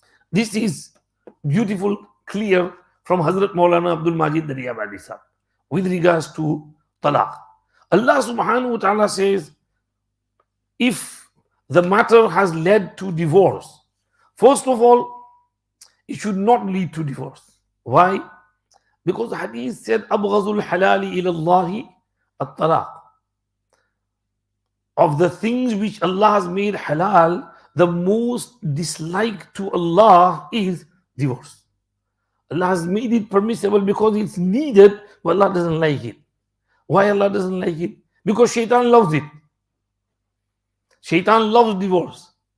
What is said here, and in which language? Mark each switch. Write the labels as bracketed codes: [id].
[en] This is beautiful, clear from Hazrat Maulana Abdul Majid Dariyabadi Sahib with regards to talaq. Allah subhanahu wa ta'ala says, if the matter has led to divorce, first of all, it should not lead to divorce. Why? Because the hadith said, [ar] أَبْغَضُ الْحَلَالِ إِلَى اللَّهِ الطَّلَاقِ. [en] Of the things which Allah has made halal, the most disliked to Allah is divorce. Allah has made it permissible because it's needed, but Allah doesn't like it. Why Allah doesn't like it? Because shaitan loves it. Shaitan loves divorce.